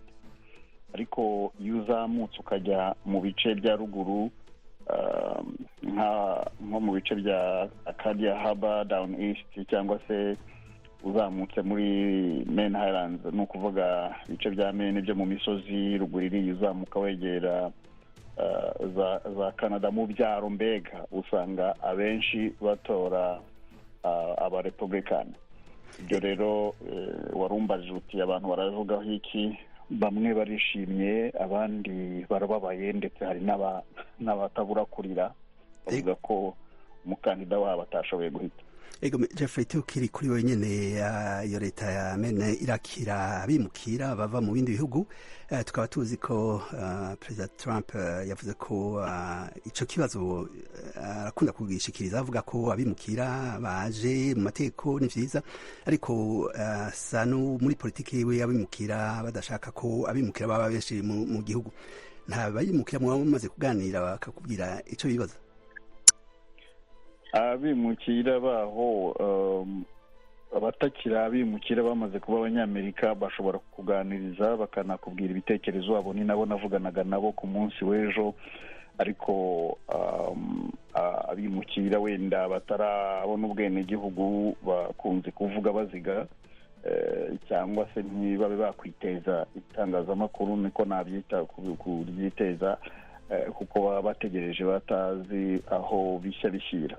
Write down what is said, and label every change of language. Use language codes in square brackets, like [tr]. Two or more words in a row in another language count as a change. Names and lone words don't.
[rw] Ariko iyo uzamutse ukajya mu bice bya ruguru nko mu bice bya Acadia Harbor, Down East, cyangwa se uzamutse muri Maine Highlands, ni ukuvuga ibice bya Maine byo mu misozi ruguru iriya uzamuka wegera za Canada mu byaro, mbega usanga abenshi batora abarepublicani. Ibyo rero warumbaje uti abantu baravugaho iki? Bamwe barishimye, abandi barababaye, ndetse hari n'abatabura kurira bavuga ko umukandida wabo atashoboye guhita. [rn] Ego Jeffrey, tukiri kuri wenyene iyo leta ya Maine irakira abimukira bava mu bindi bihugu. Tukaba tuzi ko President Trump yavuze ko ico kibazo arakunda kugishikiriza, avuga ko abimukira baje mu mateko ni vyiza, ariko sano muri politiki yiwe abimukira badashaka ko abimukira baba benshi mu gihugu. Nta bayimukira mu bamaze kuganira bakakubwira ico bibaza? [rw] Abimukira baho abatakira abimukira bamaze kuba abanyamerika bashobora kuganiriza bakanakubwira ibitekerezo abo. Ni nabo navuganaga nabo ku munsi w'ejo ariko abimukira wenda batarabona ubwenegihugu bakunze kuvuga baziga cyangwa se ntibabe bakwiteza itangazamakuru niko nabyita kuryiteza kuko baba bategereje batazi aho bishya bishyira.